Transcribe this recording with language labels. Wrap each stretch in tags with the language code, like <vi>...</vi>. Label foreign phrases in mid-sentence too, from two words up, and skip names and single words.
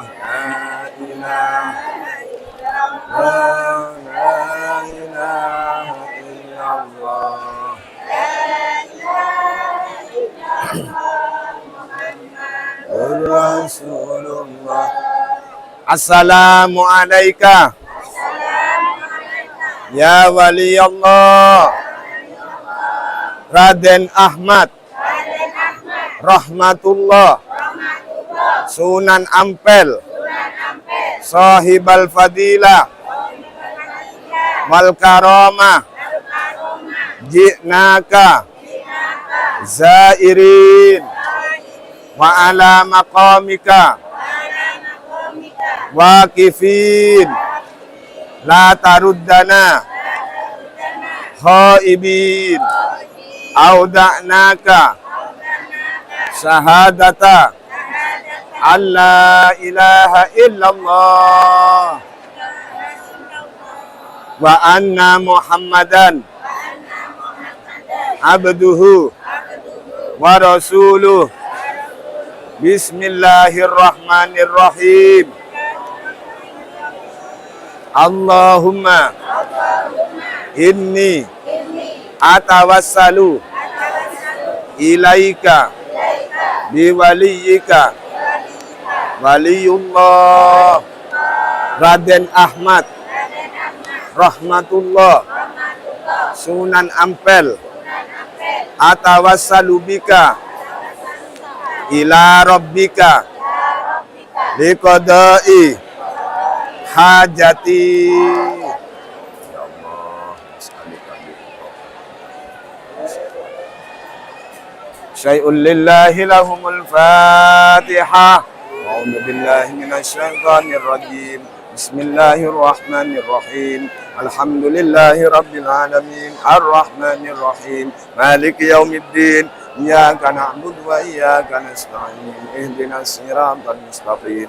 <ar>لا إله إلا الله، لا إله إلا الله، رسول الله. السلام عليك يا ولي الله Raden Ahmad Rahmatullah Sunan Ampel صاحب الفضيلة والكرامة. جئناك زائرين وعلى مقامك واقفين لا تردنا خائبين أودعناك شهادة أن لا إله إلا الله وأن محمدا عبده ورسوله. بسم الله الرحمن الرحيم. Allahumma inni atawassalu ilaika biwaliyika waliyullah Raden Ahmad Rahmatullah Sunan Ampel. أتوسل بك إلى ربك لقضاء حاجتي. يا الله، شيء لله لهم الفاتحة. أعوذ بالله من الشيطان الرجيم. بسم الله الرحمن الرحيم. الحمد لله رب العالمين. الرحمن الرحيم. مالك يوم الدين. إياك نعبد وإياك نستعين. اهدنا الصراط المستقيم.</ar>